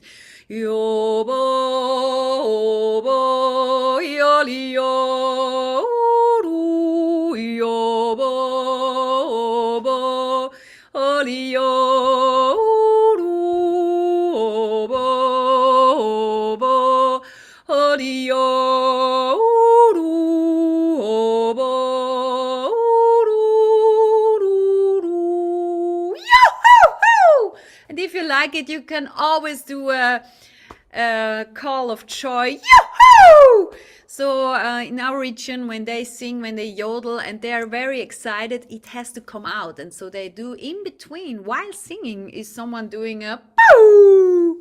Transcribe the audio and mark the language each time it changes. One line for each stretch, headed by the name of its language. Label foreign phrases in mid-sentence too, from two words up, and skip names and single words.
English: Yobo, hobo, yoli-ho, yobo, hobo, yoli-ho, hobo, hobo, yoli-ho, hobo, yoo-hoo-hoo! And if you like it, you can always do a call of joy. Yoo-hoo! So in our region, when they sing, when they yodel, and they are very excited, it has to come out. And so they do in between, while singing, is someone doing a boo.